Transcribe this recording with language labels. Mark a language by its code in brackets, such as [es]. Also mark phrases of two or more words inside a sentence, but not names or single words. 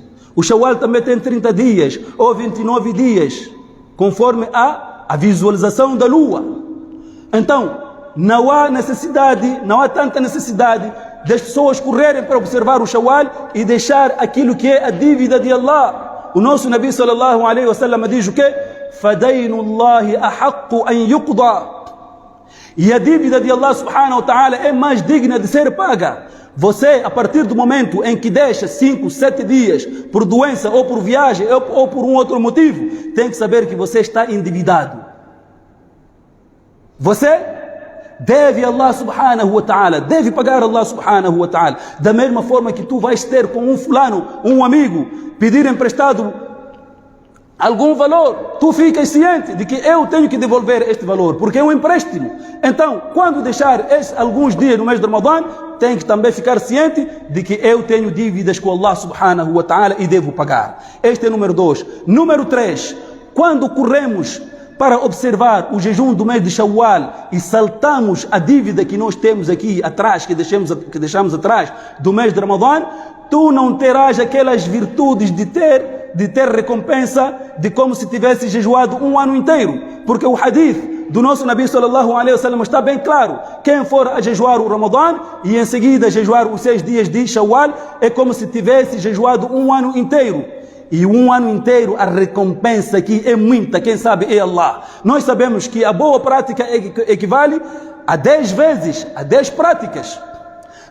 [pt] O Shawwal também tem 30 dias ou 29 dias, conforme a visualização da lua. Então, não há tanta necessidade das pessoas correrem para observar o Shawwal e deixar aquilo que é a dívida de Allah. O nosso Nabi [ar] صلى الله عليه وسلم [pt] diz o quê? [ar] فدين الله أحق أن يقضى. [pt] E a dívida de Allah [ar] سبحانه وتعالى [pt] é mais digna de ser paga. Você, a partir do momento em que deixa 5, 7 dias por doença ou por viagem ou por um outro motivo, tem que saber que você está endividado. Você deve Allah [ar] سبحانه وتعالى, [pt] deve pagar Allah [ar] سبحانه وتعالى. [pt] Da mesma forma que tu vais ter com um fulano, um amigo, pedir emprestado algum valor, tu ficas ciente de que eu tenho que devolver este valor, porque é um empréstimo. Então, quando deixar alguns dias no mês de Ramadã, tem que também ficar ciente de que eu tenho dívidas com Allah [ar] سبحانه وتعالى [pt] e devo pagar. Este é número 2. Número 3, quando corremos para observar o jejum do mês de Shawwal e saltamos a dívida que nós temos aqui atrás, que deixamos atrás do mês de Ramadã, tu não terás aquelas virtudes de ter recompensa de como se tivesse jejuado um ano inteiro, porque o hadith do nosso Nabi [ar] صلى الله عليه وسلم [pt] está bem claro: quem for a jejuar o Ramadã e em seguida jejuar os 6 dias de Shawwal é como se tivesse jejuado um ano inteiro. E um ano inteiro a recompensa aqui é muita, quem sabe é Allah. Nós sabemos que a boa prática equivale a 10 vezes, a 10 práticas.